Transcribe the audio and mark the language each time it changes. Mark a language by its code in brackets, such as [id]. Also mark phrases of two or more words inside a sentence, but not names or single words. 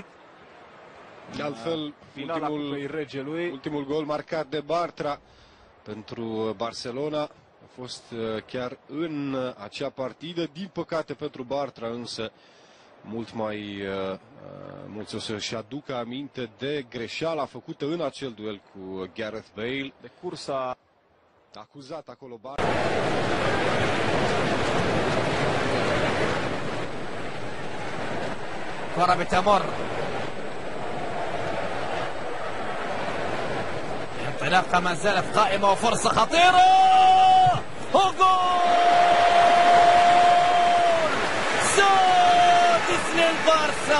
[ro] De altfel, ultimul gol marcat de Bartra pentru Barcelona a fost chiar în acea partidă. Din păcate pentru Bartra însă mulți o să-și aducă aminte de greșeala făcută în acel duel cu Gareth Bale. De cursa acuzat acolo Bartra. [ar] كرة بتمر انطلاقة ما زالت قائمة وفرصة خطيرة وجول سادس للبارسا.